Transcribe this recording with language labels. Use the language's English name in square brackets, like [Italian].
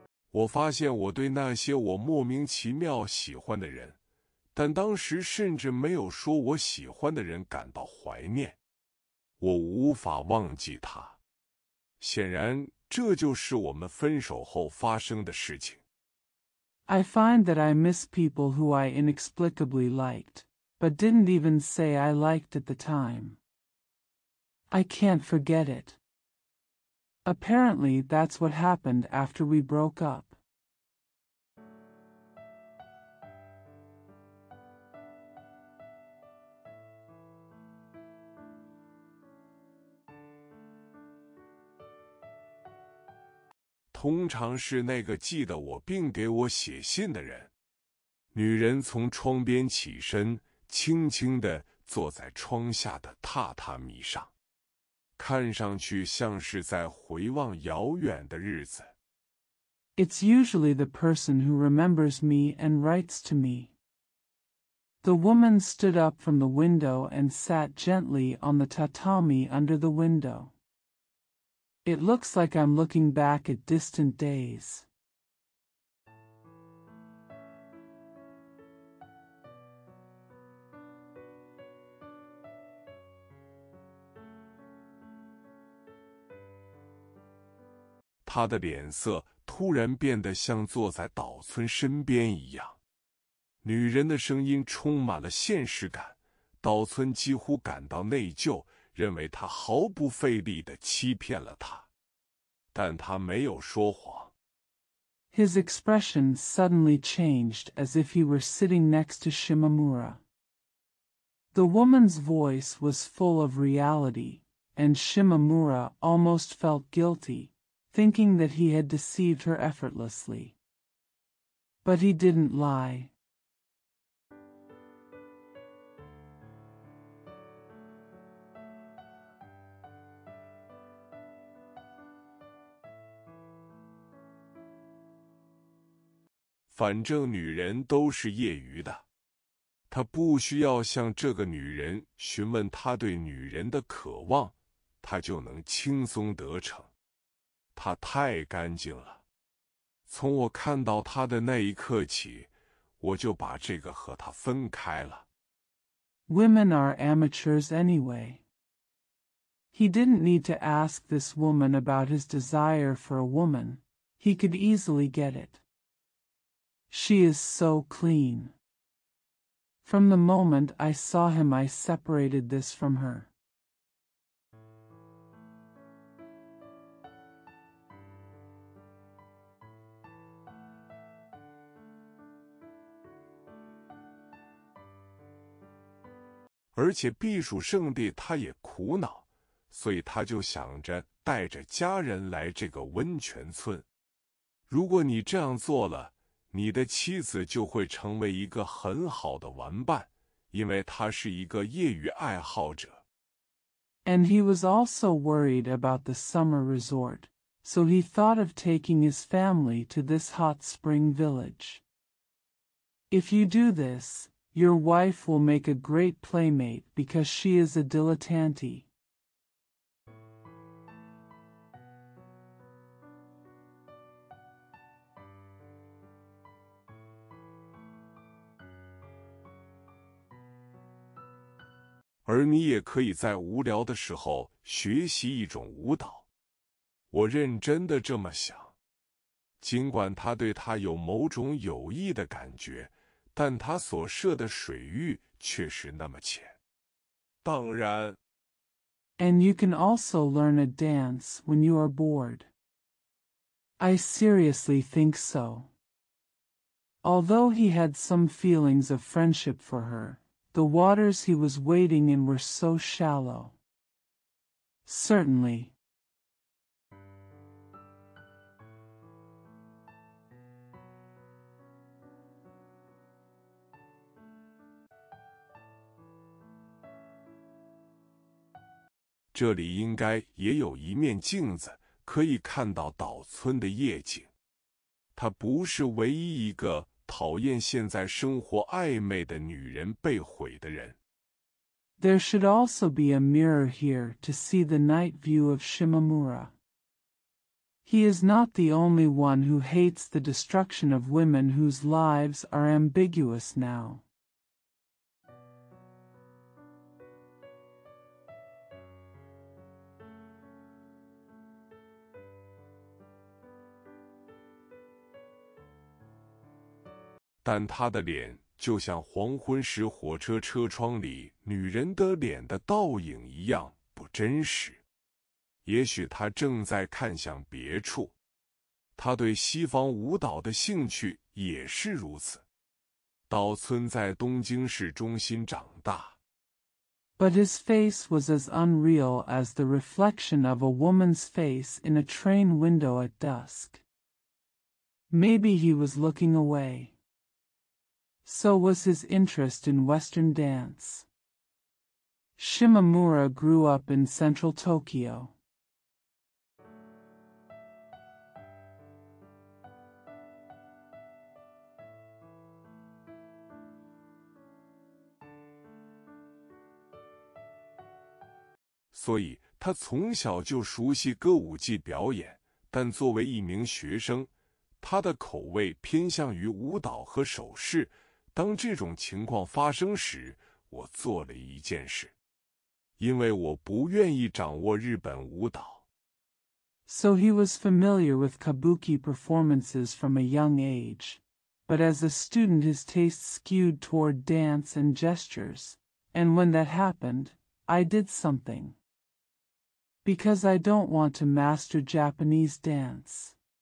[Chinese] 我发现我对那些我莫名其妙喜欢的人，但当时甚至没有说我喜欢的人感到怀念。我无法忘记他。显然，这就是我们分手后发生的事情。 [English] I find that I miss people who I inexplicably liked, but didn't even say I liked at the time. I can't forget it. Apparently that's what happened after we broke up. [Chinese] 通常是那个记得我并给我写信的人。女人从窗边起身，轻轻地坐在窗下的榻榻米上，看上去像是在回望遥远的日子。 [English] It's usually the person who remembers me and writes to me. The woman stood up from the window and sat gently on the tatami under the window. It looks like I'm looking back at distant days. [Chinese] 他的脸色突然变得像坐在岛村身边一样。女人的声音充满了现实感，岛村几乎感到内疚，认为他毫不费力地欺骗了他。但他没有说谎。 [English] His expression suddenly changed as if he were sitting next to Shimamura. The woman's voice was full of reality, and Shimamura almost felt guilty, thinking that he had deceived her effortlessly. But he didn't lie. [Chinese] 反正女人都是业余的，他不需要向这个女人询问他对女人的渴望，他就能轻松得逞。她太干净了。从我看到她的那一刻起，我就把这个和她分开了。 [English] Women are amateurs anyway. He didn't need to ask this woman about his desire for a woman. He could easily get it. She is so clean. From the moment I saw him, I separated this from her. [Chinese] 而且避暑胜地他也苦恼，所以他就想着带着家人来这个温泉村。如果你这样做了，你的妻子就会成为一个很好的玩伴，因为她是一个业余爱好者。 [English] And he was also worried about the summer resort, so he thought of taking his family to this hot spring village. If you do this, your wife will make a great playmate because she is a dilettante. [Chinese] 而你也可以在无聊的时候学习一种舞蹈。我认真的这么想。尽管他对她有某种有意的感觉，但他所涉的水域却是那么浅。当然。 [English] And you can also learn a dance when you are bored. I seriously think so. Although he had some feelings of friendship for her, the waters he was wading in were so shallow. Certainly. [Chinese] 这里应该也有一面镜子，可以看到岛村的夜景。她不是唯一一个讨厌现在生活暧昧的女人被毁的人。 [English] There should also be a mirror here to see the night view of Shimamura. He is not the only one who hates the destruction of women whose lives are ambiguous now. [Chinese] 但他的脸就像黄昏时火车车窗里女人的脸的倒影一样不真实。也许他正在看向别处。他对西方舞蹈的兴趣也是如此。岛村在东京市中心长大。 [English] But his face was as unreal as the reflection of a woman's face in a train window at dusk. Maybe he was looking away. So was his interest in Western dance. Shimamura grew up in central Tokyo. [Chinese] 所以他从小就熟悉歌舞伎表演，但作为一名学生，他的口味偏向于舞蹈和手势。当这种情况发生时，我做了一件事，因为我不愿意掌握日本舞蹈。 [English] So he was familiar with kabuki performances from a young age, but as a student his taste skewed toward dance and gestures, and when that happened, I did something. Because I don't want to master Japanese dance.